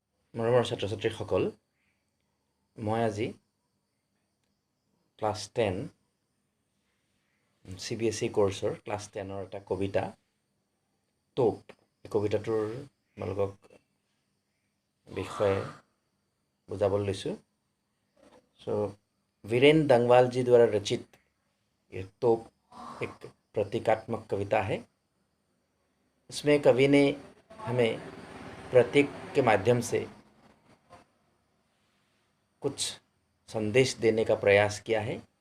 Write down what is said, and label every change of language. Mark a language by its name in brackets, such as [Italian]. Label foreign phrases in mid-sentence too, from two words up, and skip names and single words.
[Assamese] মৰমৰ ছাত্ৰ ছাত্ৰীসকল, মই আজি ক্লাছ 10 CBSE কোৰ্চৰ ক্লাছ 10ৰ এটা কবিতা টোপ, এই কবিতাটোৰ তোমালোকক বিষয়ে बुझाबल লৈছোঁ। [Hindi] सो वीरेन दंगवाल जी द्वारा रचित ये तोप एक प्रतीकात्मक कविता है। इसमें कवि ने हमें प्रतीक के माध्यम से कुछ संदेश देने का प्रयास किया है